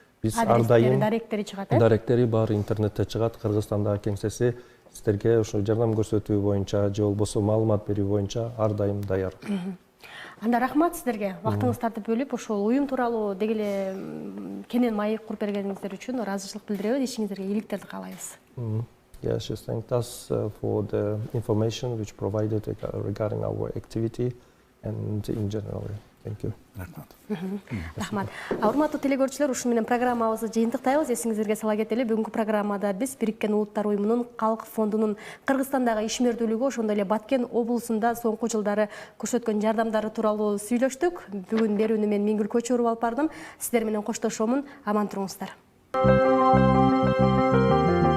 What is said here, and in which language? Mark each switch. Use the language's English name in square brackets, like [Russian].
[Kyrgyz] Биз ар дайым даректери чыгат, даректери бар интернетте чыгат. Кыргызстандагы кеңсеси сіздерге ошо жардам көрсөтүү боюнча же болбосо маалымат берүү боюнча ар дайым даяр. Анда рахмат сіздерге. Вактыңыздарды бөлүп ошол уюм тууралуу дегеле кенен маек куруп бергениңиздер үчүн ыраазычылык билдиребиз. Ишиңиздерге ийгиликтерди каалайбыз. [English] Yes, she thanked us for the information which provided regarding our activity and in general. Thank you. [Kyrgyz] Рахмат. Урматтуу телекөрүүчүлөр, ушу менен программабызды жыйынтыктайбыз. Эсиңиздерге сала кетели, бүгүнкү программада биз Бириккен Улуттар уюмунун Калк фондунун Кыргызстандагы ишмердүүлүгү, ошондой эле Баткен облусунда соңку жылдары көрсөткөн жардамдары тууралуу сүйлөштүк. Бүгүн берүүнү мен Миңгүл Көчөрүп алып бардым. Сиздер менен коштошомун. Аман туруңуздар.